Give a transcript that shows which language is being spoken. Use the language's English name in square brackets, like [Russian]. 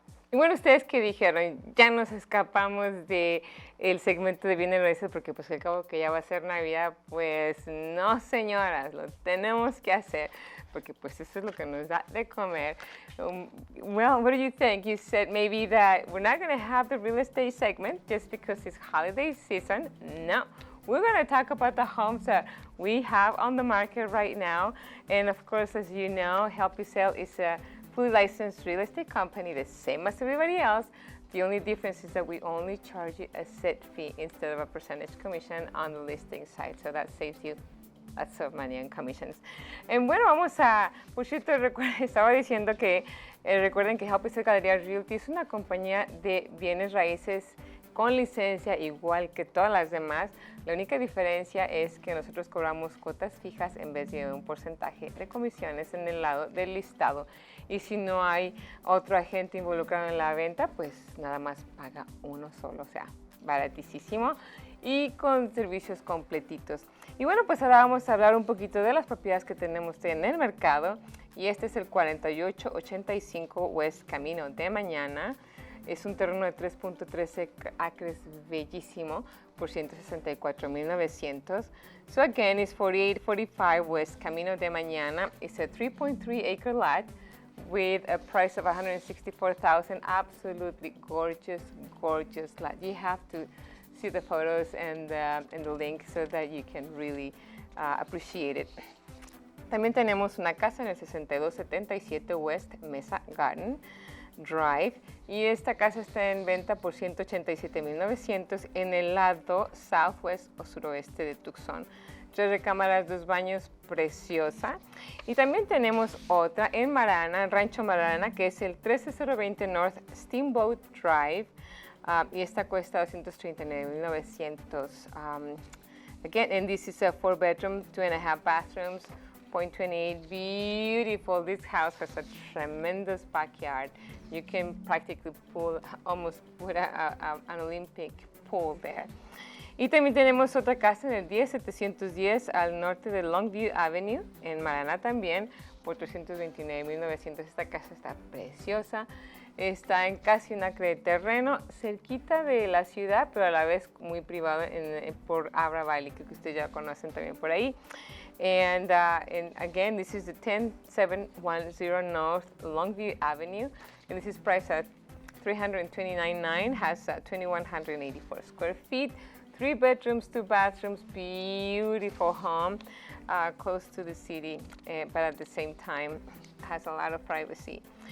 [Spanish] Y bueno, ¿ustedes qué dijeron? Ya nos escapamos de el segmento de bienes raíces porque pues al cabo que ya va a ser Navidad, pues no señoras, lo tenemos que hacer porque pues eso es lo que nos da de comer. [English] Well, what do you think? You said maybe that we're not going to have the real estate segment just because it's holiday season. No. We're going to talk about the homes that we have on the market right now. And of course, as you know, Help You Sell is a fully licensed real estate company, the same as everybody else. The only difference is that we only charge you a set fee instead of a percentage commission on the listing side. So that saves you lots of money on commissions. [Spanish] Bueno, vamos a, por cierto, estaba diciendo que recuerden que Help You Sell Galería Realty es una compañía de bienes raíces con licencia igual que todas las demás. La única diferencia es que nosotros cobramos cuotas fijas en vez de un porcentaje de comisiones en el lado del listado. Y si no hay otro agente involucrado en la venta, pues nada más paga uno solo, o sea, baratísimo y con servicios completitos. Y bueno, pues ahora vamos a hablar un poquito de las propiedades que tenemos en el mercado. Y este es el 4885 West Camino de Mañana. Es un terreno de 3.13 acres bellísimo por $164,900. [English] So again, it's 4845 West Camino de Mañana. It's a 3.3 acre lot with a price of $164,000. Absolutely gorgeous, gorgeous lot. You have to see the photos and the link so that you can really appreciate it. [Spanish] También tenemos una casa en el 6277 West Mesa Garden Drive y esta casa está en venta por $187,900 en el lado southwest o suroeste de Tucson. 3 recámaras, 2 baños, preciosa. Y también tenemos otra en Marana, Rancho Marana, que es el 13020 North Steamboat Drive y esta cuesta $239,900. [English] Again, and this is a 4-bedroom, 2.5 bathrooms, 0.28, beautiful. This house has a tremendous backyard. You can practically almost put an Olympic pool there. [Spanish] Y también tenemos otra casa en el 10710 al norte de Longview Avenue, en Marana también, por $329,900. Esta casa está preciosa. Está en casi un acre de terreno, cerquita de la ciudad, pero a la vez muy privado por Abra Valley, que ustedes ya conocen también por ahí. [English] And again, this is the 10710 North Longview Avenue, and this is priced at $329,900, has 2,184 square feet, 3 bedrooms, 2 bathrooms, beautiful home, close to the city, but at the same time has a lot of privacy.